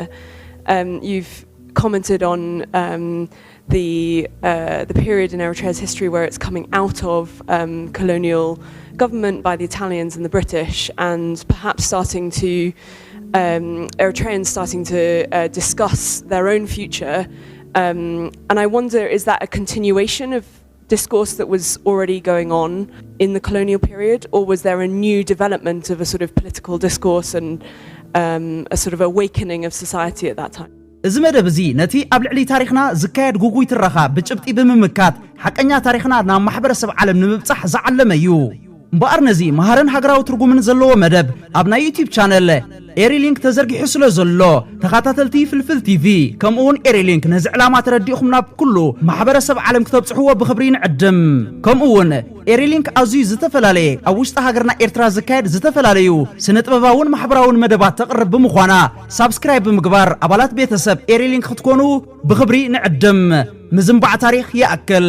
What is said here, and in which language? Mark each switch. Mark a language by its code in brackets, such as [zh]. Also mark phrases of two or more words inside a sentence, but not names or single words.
[en] You've commented on the period in Eritrea's history where it's coming out of colonial government by the Italians and the British, and perhaps Eritreans starting to discuss their own future. And I wonder, is that a continuation of discourse that was already going on in the colonial period, or was there a new development of a sort of political discourse and a sort of awakening of society at that time? [ti] እዚ መደብ እዚ ነቲ ኣብ ልዕሊ ታሪኽና ዝካየድ ጉጉይ ትረኻ ብጭብጢ ብምምካት ሓቀኛ ታሪኽና ናብ ማሕበረሰብ ዓለም ንምብጻሕ ዝዓለመ እዩ እምበኣር ነዚ መሃርን ሃገራዊ ትርጉምን ዘለዎ መደብ ኣብ ናይ [en] YouTube channel [ti] ኤሪሊንክ ተዘርጊሑ ስለ ዘሎ ተኸታተልቲ ፍልፍል ቲቪ ከምኡውን ኤሪሊንክ ነዚ ዕላማ ተረዲእኹም ናብ ኩሉ ማሕበረሰብ ዓለም ክተብጽሕዎ ብኽብሪ ንዕድም ከምኡውን ኤሪሊንክ ኣዝዩ ዝተፈላለየ ኣብ ውሽጢ ሃገርና ኤርትራ ዝካየድ ዝተፈላለዩ ስነ-ጥበባውን ማሕበራውን መደባት ተቕርብ ብምዃና ሳብስክራይብ ብምግባር ኣባላት ቤተሰብ ኤሪሊንክ ክትኮኑ ብኽብሪ ንዕድም ምዝንባዕ ታሪኽ ይኣክል